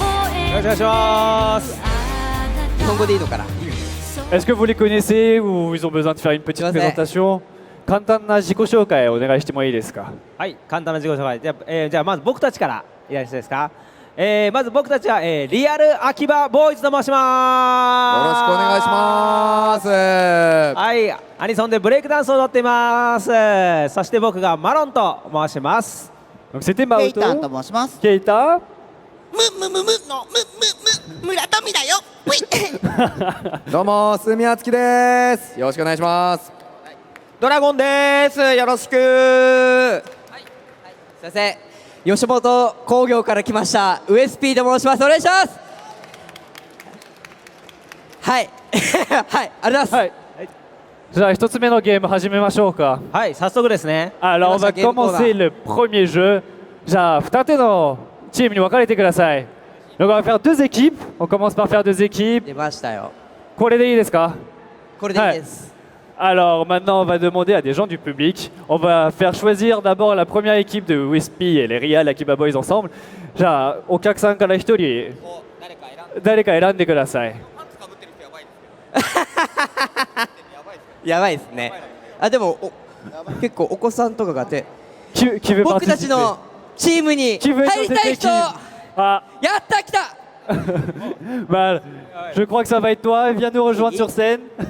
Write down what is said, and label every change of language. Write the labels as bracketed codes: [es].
[ja] よろしくお願いします。日本語でいいのかな。 [fr] Est-ce que vous les connaissez ou ils ont besoin de faire une petite présentation? [ja] 簡単な自己紹介をお願いしてもいいですか？はい、簡単な自己紹介。じゃあまず僕たちからいらっしゃいですか？まず僕たちは、リアル秋葉ボーイズと申します。よろしくお願いします。はい、アニソンでブレイクダンスを踊っています。そして僕がマロンと申します。 [fr] C'était Maoto. [ja] ケイタンと申します。ケイタ。村富だよ。どうも住みあつきです。よろしくお願いします。ドラゴンです。よろしく。はい。すいません。吉本興業から来ましたウエスピーと申します。お願いします。はい。はい。ありがとうございます。はい。じゃあ一つ目のゲーム始めましょうか。はい、早速ですね。 [fr] Alors on va commencer le premier jeu. [ja] じゃあ二手のチームに分かれてください。 [fr] Donc on va faire deux équipes. On commence par faire deux équipes. [ja] 出ましたよ。これでいいですか？これでいいです。 [fr] Alors maintenant, on va demander à des gens du public. On va faire choisir d'abord la première équipe de Wispy et les Real Akiba Boys ensemble. [ja] じゃあ、お客さんから一人誰か選んでください。やばいですね。あ、でも結構お子さんとかがて、僕たちのチームに入りたい人。やった来た。 [fr] Bah, je crois que ça va être toi. Viens nous rejoindre sur scène.